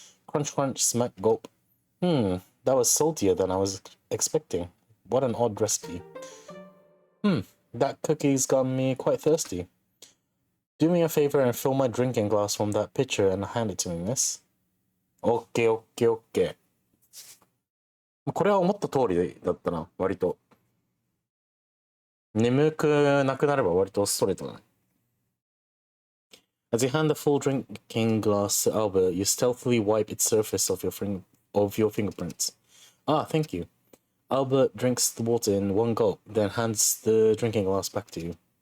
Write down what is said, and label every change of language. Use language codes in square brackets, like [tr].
[en] Crunch, crunch, smack, gulp. That was saltier than I was expecting. What an odd recipe. That cookie's got me quite thirsty. Do me a favor and fill my drinking glass from that pitcher and hand it to me, miss. OK, OK, OK. [ja] これは思った通りだったな、割と。眠くなくなれば割とストレートだね。 [en] As you hand the full drinking glass to Albert, you stealthily wipe its surface of your fingerprints. Ah, thank you. Albert drinks the water in one gulp, then hands the drinking glass back to you.